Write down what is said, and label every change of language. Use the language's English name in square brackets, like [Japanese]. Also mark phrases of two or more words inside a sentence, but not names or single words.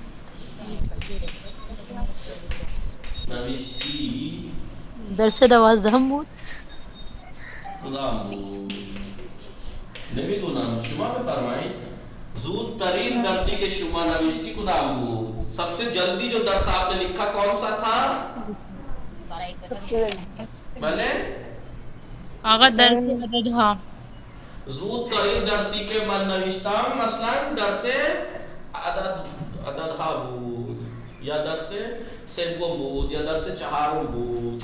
[Persian] درس 12 بود. کدام بود؟ نمیدونم. شما بفرمایید زودترین درسی که شما نوشتی کدام بود؟ [Urdu] سب سے جلدی جو درس آپ نے لکھا کون سا تھا؟ [Persian] بله؟ آقا درس عدد ها. زودترین درسی که من نوشتم مثلا درس عدد ها بود یا درس سوم بود یا درس چهارم بود.